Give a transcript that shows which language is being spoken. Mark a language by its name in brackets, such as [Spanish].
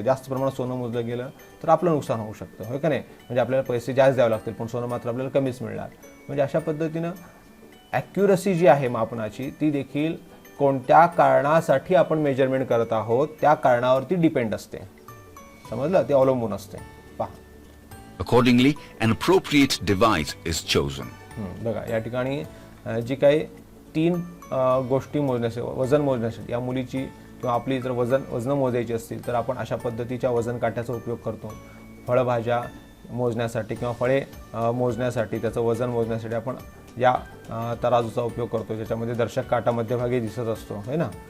[Marathi] जास्त प्रमाणात सोनं मोजलं गेलं तर आपलं नुकसान होऊ शकतं, होय का नाही. म्हणजे आपल्याला पैसे जास्त द्यावे लागतील पण सोनं मात्र आपल्याला कमीच मिळणार. म्हणजे अशा पद्धतीनं ॲक्युरसी जी आहे मापनाची ती देखील कोणत्या कारणासाठी आपण मेजरमेंट करत आहोत त्या कारणावरती डिपेंड असते, समजलं, ते अवलंबून असते. पहा. [English] Accordingly, an appropriate device is chosen. [Marathi] बघा या ठिकाणी जी काही 3 गोष्टी मोजण्यासाठी, वजन मोजण्यासाठी या मुलीची किंवा आपली जर वजन मोजायची असतील तर आपण अशा पद्धतीच्या वजन काट्याचा उपयोग करतो. फळभाज्या मोजण्यासाठी किंवा फळे मोजण्यासाठी, त्याचं वजन मोजण्यासाठी आपण या तराजूचा उपयोग करतो, ज्याच्यामध्ये दर्शक काटा मध्यभागी दिसत असतो है ना.